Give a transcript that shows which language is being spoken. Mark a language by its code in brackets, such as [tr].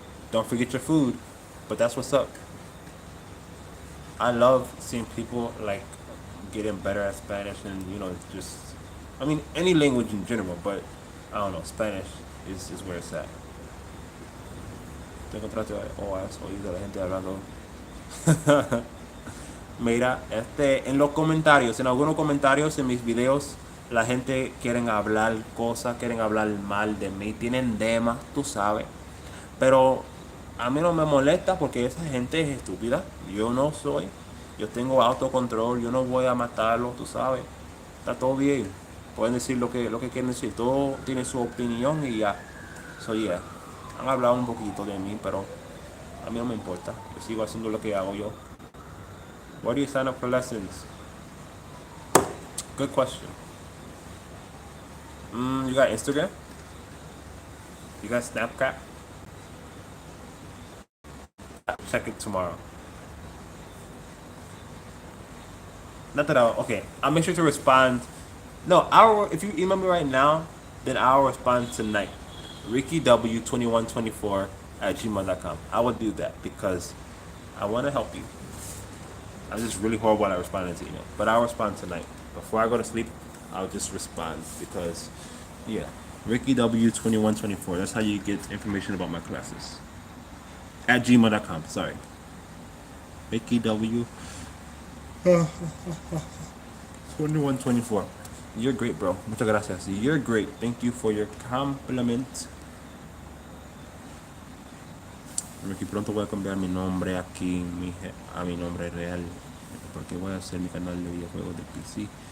[en] Don't forget your food, but that's what's up. I love seeing people like getting better at Spanish and just I mean any language in general, but I don't know, Spanish is where it's at. [es] Te encontraste o has oído a la gente hablando. Mira, en los comentarios, en algunos comentarios en mis videos, la gente quieren hablar cosas, quieren hablar mal de mí, tienen demas, tú sabes. Pero a mí no me molesta porque esa gente es estúpida. Yo no soy. Yo tengo autocontrol, yo no voy a matarlo, tú sabes. Está todo bien. Pueden decir lo que quieren decir. Todo tiene su opinión y ya. [en] So yeah. [es] Han hablado un poquito de mí, pero a mí no me importa. Yo sigo haciendo lo que hago yo. [en] Why do you sign up for lessons? Good question. You got Instagram? You got Snapchat? Check it tomorrow. Not that okay. I'll make sure to respond. No, if you email me right now, then I'll respond tonight. RickyW2124 at gmail.com. I will do that because I want to help you. I'm just really horrible at responding to email. But I'll respond tonight. Before I go to sleep, I'll just respond because, yeah. RickyW2124. That's how you get information about my classes. At gmail.com. Sorry. RickyW. 2124. You're great, bro. [es] Muchas gracias. [en] You're great. Thank you for your compliment. [es] Ricky, pronto voy a cambiar mi nombre aquí a mi nombre real. Porque voy a hacer mi canal de videojuegos de PC.